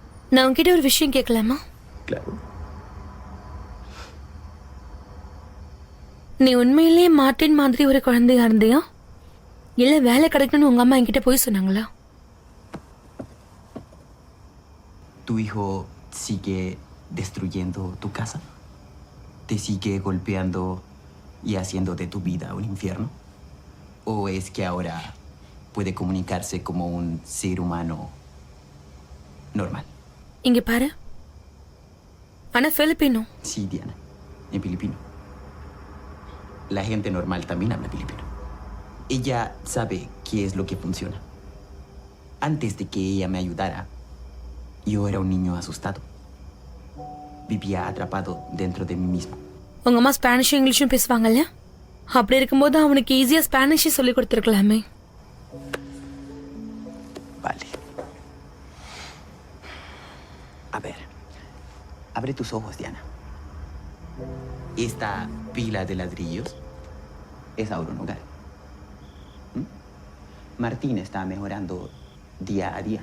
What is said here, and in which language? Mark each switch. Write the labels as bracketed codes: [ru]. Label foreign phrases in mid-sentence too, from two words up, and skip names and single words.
[ta] நான் உன்கிட்ட ஒரு விஷயம் கேட்கலாமா? [es] Claro. [ta] நீ உண்மையிலேயே மார்ட்டின் மாதிரி ஒரு குழந்தையா இருந்தியா, இல்ல வேலை கிடைக்கணும்னு உங்க அம்மா என்கிட்ட போய் சொன்னாங்களா? [es] ¿Tu hijo sigue destruyendo tu casa? ¿Te sigue golpeando y haciendo de tu vida un infierno? ¿O es que ahora puede comunicarse como un ser humano normal? [ta] இங்க பாரு, ஆனா பிலிப்பினோ. [es] Sí, Diana, en filipino. La gente normal también habla filipino. Ella sabe qué es lo que funciona. Antes de que ella me ayudara, yo era un niño asustado. Vivía atrapado dentro de mí mismo. [ta] உங்க அம்மா ஸ்பானிஷும் இங்கிலீஷும் பேசுவாங்கல்ல, அப்படி இருக்கும்போது அவனுக்கு ஈஸியா ஸ்பானிஷ் சொல்லி கொடுத்துருக்கலாமே. [es] Vale. A ver, abre tus ojos, Diana. Esta pila de ladrillos es ahora un hogar. ¿Mm? Martín está mejorando día a día.